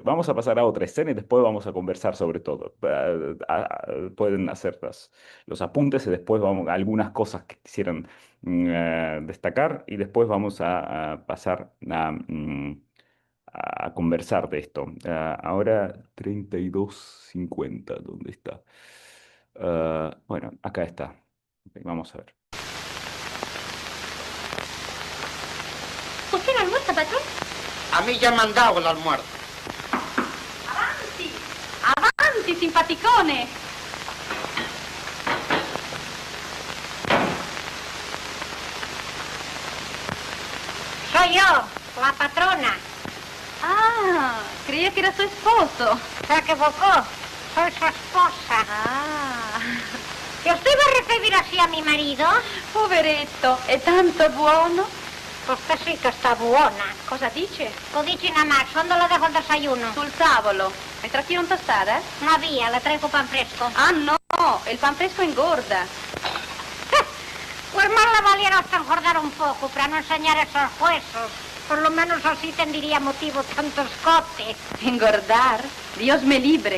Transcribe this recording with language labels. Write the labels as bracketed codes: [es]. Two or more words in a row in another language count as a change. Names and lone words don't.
[es] Vamos a pasar a otra escena y después vamos a conversar sobre todo. Pueden hacer los apuntes y después vamos a algunas cosas que quisieran destacar y después vamos a pasar a conversar de esto. Ahora 32:50, ¿dónde está? Bueno, acá está. Ok, vamos a ver. ¿Usted no almuerza, patrón? A mí ya me han dado el almuerzo. [it] Avanti! Avanti, simpaticone! [es] Soy yo, la patrona. Ah, creía que era su esposo. Se equivocó. Soy su esposa. Ah, ¿Y usted va a recibir así a mi marido? [it] poveretto, è tanto buono. Questa sì che sta buona. Cosa dice? Lo dici [es] nada más, ¿dónde lo dejo el desayuno? [it] Sul tavolo. [es] ¿Me trajeron tostadas? No había, le traigo pan fresco. Ah, no. El pan fresco engorda. Pues más le valiera hasta engordar un poco para no enseñar esos huesos. Por lo menos así tendría motivo tanto escote. ¿Engordar? Dios me libre.